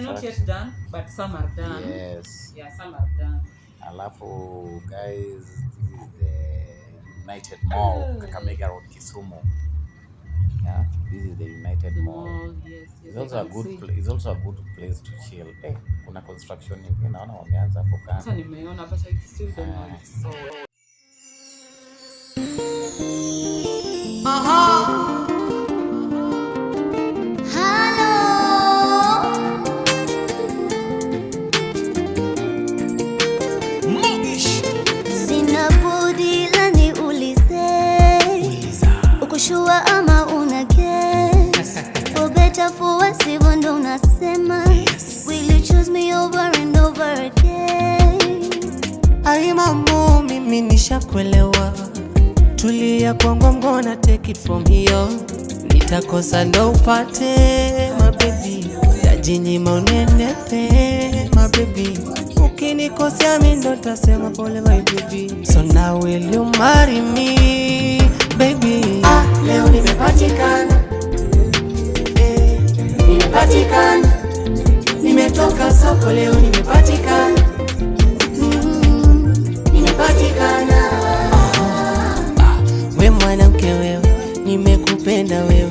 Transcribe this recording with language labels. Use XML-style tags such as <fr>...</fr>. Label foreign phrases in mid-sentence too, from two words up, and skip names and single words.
<en>They're not yet done, but some are done. Yes. Yeah, some are done. Alafu guys, this is the United Mall, Kakamega Road, Kisumu. Yeah, this is the United Mall. Yes. It's also a good place to chill.</en> <sw>Kuna construction nyingine naona wameanza hapo kando. Sasa nimeona</sw> <en>but I still don't know. So</en> <sw>sina budi la niulize, ukushua ama una guess?</sw> <en>For better for worse,</en> <sw>hivyo ndo unasema.</sw> <en>Will you choose me over and over again?</en> <sw>Ai mambo, mimi nishakuelewa. Tulia kwangu,</sw> <en>I'm gonna take it from here.</en> <sw>Nitakosa ndo upate,</sw> <en>my baby.</en> <sw>Tajinyima unenepe,</sw> <en>my baby.</en> <sw>Ukinikosea mimi ndo tasema pole,</sw> <en>my baby. So now will you marry me, baby?</en> <sw>Leo nimepatikana. Nimepatikana. Nimetoka soko leo nimepatikana. Nimepatikana. We mwanamke wewe, nimekupenda wewe.</sw>